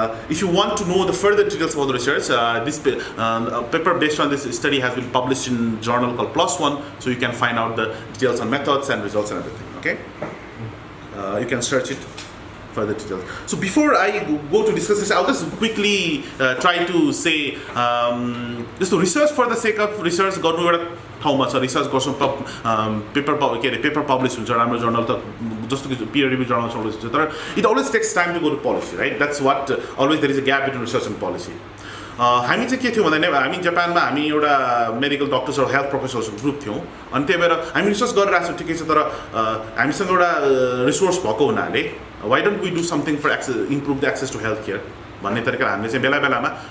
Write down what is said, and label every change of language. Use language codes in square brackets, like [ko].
[en] If you want to know the further details about the research, this paper based on this study has been published in a journal called PLOS ONE, so you can find out the details on methods and results and everything. Okay, you can search it. Further details. So before I go to discuss this, I'll just quickly try to say just to research for the sake of research. [ne] गर्नु एउटा ठाउँमा छ research गर्छौँ paper publish हुन्छ राम्रो journal त जस्तो कि peer review journal always हुन्छ तर it always takes time to go to policy, right? [en] That's what always there is a gap between research and policy. [ne] हामी चाहिँ के थियो भन्दा हामी जापानमा हामी एउटा मेडिकल डक्टर्स र हेल्थ प्रोफेसनल्सको ग्रुप थियौँ अनि त्यही भएर हामी रिसर्च गरिरहेको छौँ ठिकै छ तर हामीसँग एउटा रिसोर्स भएको हुनाले why don't we do something for improve the access to healthcare भन्ने तरिकाले हामीले चाहिँ बेला बेलामा